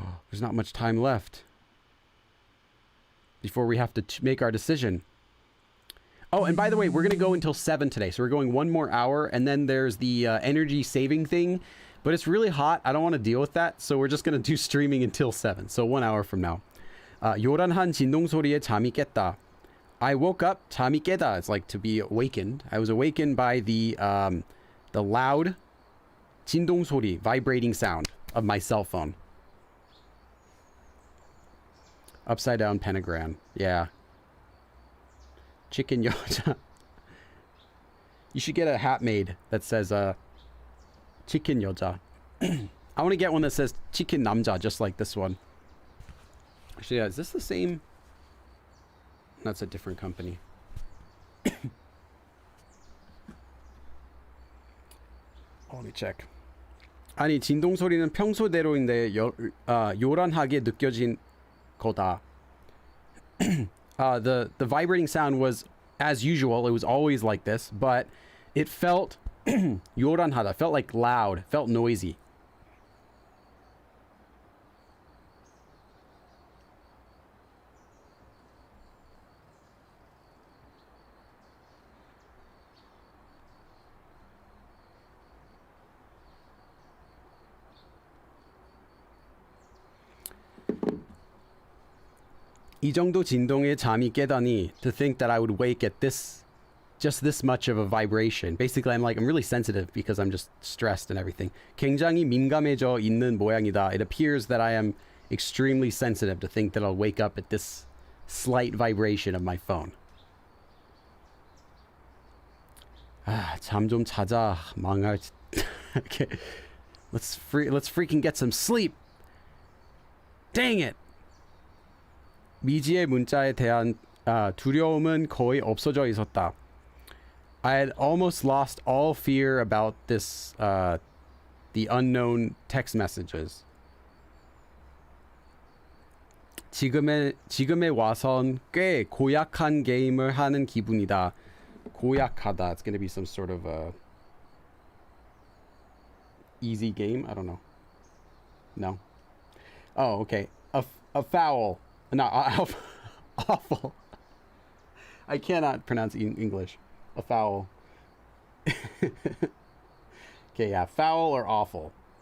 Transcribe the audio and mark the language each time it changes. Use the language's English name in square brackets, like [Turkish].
[English] There's not much time left before we have to make our decision. Oh, and by the way, we're going to go until 7 today. So we're going 1 more hour, and then there's the energy saving thing. But it's really hot. I don't want to deal with that. So we're just going to do streaming until 7. So 1 hour from now. [Korean] 요란한 진동 소리에 잠이 깼다. [English] I woke up, [Korean] 잠이 깨다. [English] It's like to be awakened. I was awakened by the loud [Korean] 진동 소리, [English] vibrating sound of my cell phone. Upside down pentagram. Yeah. Chicken 여자. You should get a hat made that says chicken 여자. I want to get one that says chicken 남자, just like this one. Actually, yeah, is this the same? That's a different company. Let me check. [Korean] 아니, 진동 소리는 평소대로인데 요란하게 느껴진 거다. [English] The vibrating sound was as usual. It was always like this, but it felt 요란하다. Felt like loud. Felt noisy. [Korean] 이 정도 진동에 잠이 깨다니, [English] to think that I would wake at just this much of a vibration. Basically, I'm really sensitive because I'm just stressed and everything. [Korean] 굉장히 민감해져 있는 모양이다. [English] It appears that I am extremely sensitive to think that I'll wake up at this slight vibration of my phone. [Korean] 잠 좀 자자. 망할. Okay. [English] Let's freaking get some sleep. Dang it. [Korean] 미지의 문자에 대한 두려움은 거의 없어져 있었다. [English] I had almost lost all fear about this, the unknown text messages. [Korean] 지금에 와선 꽤 고약한 게임을 하는 기분이다. 고약하다. [English] It's going to be some sort of easy game. I don't know. No. Oh, okay. A foul. No, awful. I cannot pronounce English. A foul. Okay, yeah, foul or awful.